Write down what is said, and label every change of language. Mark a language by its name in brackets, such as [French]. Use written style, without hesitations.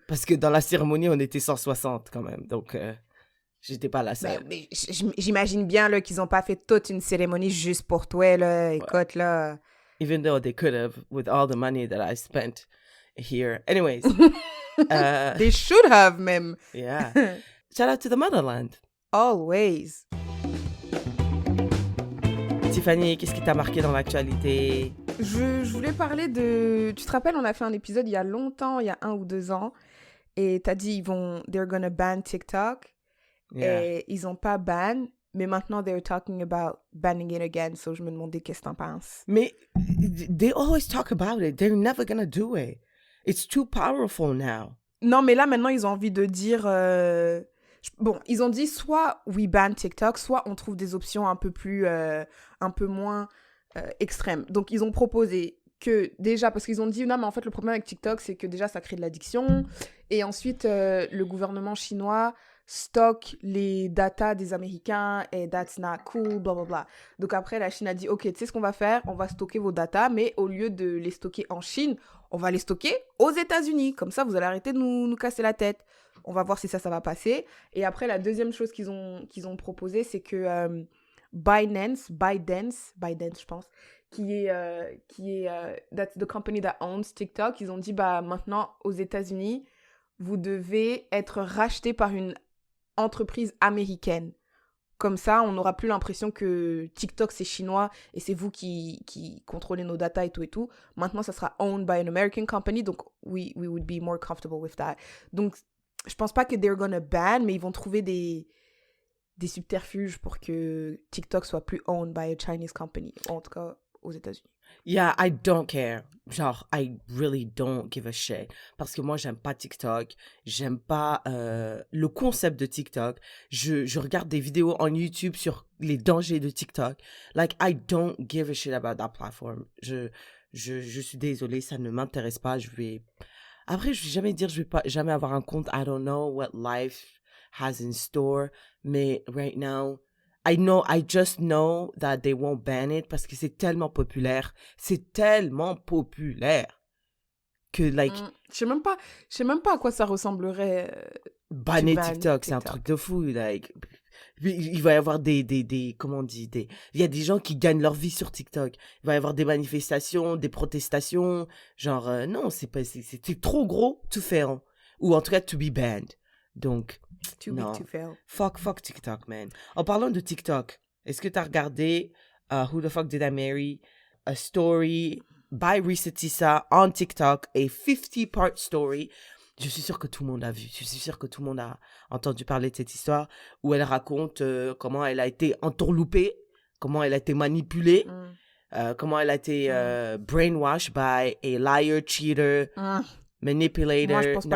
[French] Parce que dans la cérémonie, on était 160 quand même, donc j'étais pas la seule. Mais j'imagine bien là, qu'ils n'ont pas fait toute une cérémonie juste pour toi, là, écoute, là. [English] Even though they could have, with all the money that I spent here. Anyways. They should have, même. Yeah. Shout out to the motherland. Always. [French] Tiffany, qu'est-ce qui t'a marqué dans l'actualité? Je voulais parler de... Tu te rappelles, on a fait un épisode il y a longtemps, il y a 1 ou 2 ans, et t'as dit [English] they're gonna ban TikTok. Yeah. [French] Et ils ont pas ban, mais maintenant [English] they're talking about banning it again, so [French] je me demandais qu'est-ce que t'en penses. [English] Mais they always talk about it, they're never gonna do it. It's too powerful now. [French] Non, mais là maintenant ils ont envie de dire... Bon, ils ont dit soit [English] we ban TikTok, [French] soit on trouve des options un peu moins extrêmes. Donc, ils ont proposé que déjà, parce qu'ils ont dit, non, mais en fait, le problème avec TikTok, c'est que déjà, ça crée de l'addiction. Et ensuite, le gouvernement chinois stocke les datas des Américains et [English] that's not cool, [French] blablabla. Donc après, la Chine a dit, ok, tu sais ce qu'on va faire? On va stocker vos datas, mais au lieu de les stocker en Chine, on va les stocker aux États-Unis. Comme ça, vous allez arrêter de nous casser la tête. On va voir si ça va passer. Et après, la deuxième chose qu'ils ont proposé, c'est que ByteDance, je pense, qui est [English] that's the company that owns TikTok, [French] ils ont dit, bah, maintenant, aux États-Unis, vous devez être racheté par une entreprise américaine. Comme ça, on n'aura plus l'impression que TikTok, c'est chinois et c'est vous qui contrôlez nos datas et tout. Maintenant, ça sera [English] owned by an American company, [French] donc [English] we would be more comfortable with that. [French] Donc, je pense pas que [English] they're gonna ban, [French] mais ils vont trouver des subterfuges pour que TikTok soit plus [English] owned by a Chinese company, [French] en tout cas aux États-Unis. [English] Yeah, I don't care. Genre, I really don't give a shit. [French] Parce que moi, j'aime pas TikTok. J'aime pas le concept de TikTok. Je regarde des vidéos en YouTube sur les dangers de TikTok. [English] Like, I don't give a shit about that platform. [French] Je suis désolée, ça ne m'intéresse pas. Après, je vais jamais dire, je vais pas jamais avoir un compte. [English] I don't know what life has in store. Mais right now, I just know that they won't ban it [French] parce que c'est tellement populaire. C'est tellement populaire que, like... Je sais même pas à quoi ça ressemblerait. Banner TikTok, c'est un truc de fou, like... Il va y avoir comment on dit, il y a des gens qui gagnent leur vie sur TikTok. Il va y avoir des manifestations, des protestations. Genre, non, c'est trop gros [English] to fail. [French] Ou en tout cas, [English] to be banned. [French] Donc, [English] too big to fail. Fuck TikTok, man. [French] En parlant de TikTok, est-ce que t'as regardé Who the Fuck Did I Marry [English] a story by Risa Tissa on TikTok, a 50-part story. [French] Je suis sûre que tout le monde a vu. Je suis sûre que tout le monde a entendu parler de cette histoire où elle raconte comment elle a été entourloupée, comment elle a été manipulée, comment elle a été [English] brainwashed by a liar, cheater, manipulator, [French] Moi, je pense pas